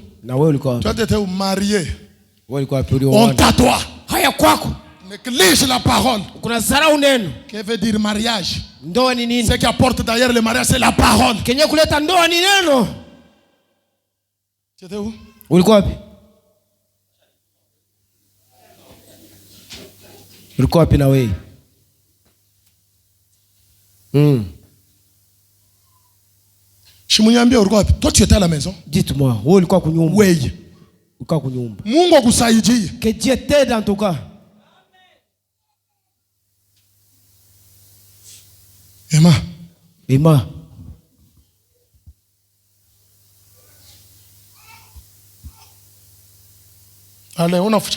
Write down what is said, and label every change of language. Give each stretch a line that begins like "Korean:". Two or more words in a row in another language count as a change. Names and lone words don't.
French: Toi, tu étais où? Marié. On t'attend. Néglige la parole. Que veut dire mariage? Ce qui apporte d'ailleurs le mariage, c'est la parole. Tu étais où?
Swahili: Ulikuwa wapi na wewe? Shimunyambia ulikuwa wapi?
French: Toi tu étais à la maison. Dites-moi,
Swahili: wewe ulikuwa kunyumba? Wewe. Ulikuwa kunyumba. Mungu akusaidie.
French: Que Dieu t'aide en tout cas. Emma. Allez, on a fait ça.